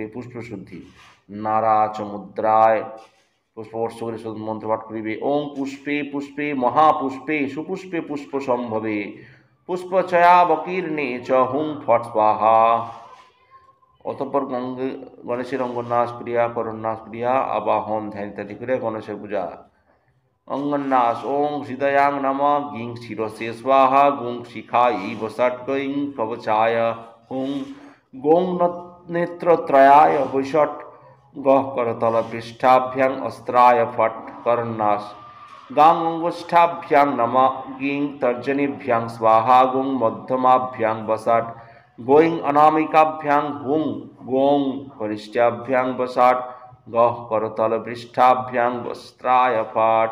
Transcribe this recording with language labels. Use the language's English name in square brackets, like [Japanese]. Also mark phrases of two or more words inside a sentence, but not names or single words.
[Bangla] পুষ্পশুদ্ধি নারাচ মুদ্রায় পুষ্পবর্ষ করে মন্ত্রপাঠ করিবে। [Sanskrit] ওং পুষ্পে পুষ্পে মহাপুষ্পে সুপুষ্পে পুষ্প সম্ভবে পুষ্পচয়াবকীর্ণে চ হুং ফট স্বাহা। [Bangla] অতঃপর গণেশের অঙ্গন্যাস ক্রিয়া করন্যাস ক্রিয়া আবাহন ধ্যান ইত্যাদি করে গণেশের পূজা। [Sanskrit] অঙ্গন্যাস ওং হৃদয়াং নমঃ গিং শিরসে স্বাহা গুং শিখায়ী বসট গৈং কবচায় হুং গোং নেত্রত্রয়ায় বৈষট গহ করতল পৃষ্ঠাভ্যাং অস্ত্রায় ফট করন্যাস গাং অঙ্গুষ্ঠাভ্যাং নমঃ গিং তর্জনীভ্যাং স্বাহা গুং মধ্যমাভ্যাং বসট গোইং অনামিকাভ্যাং হুং গোং করিষ্ঠাভ্যাং বসট গহ করতল পৃষ্ঠাভ্যাং অস্ত্রায় ফট।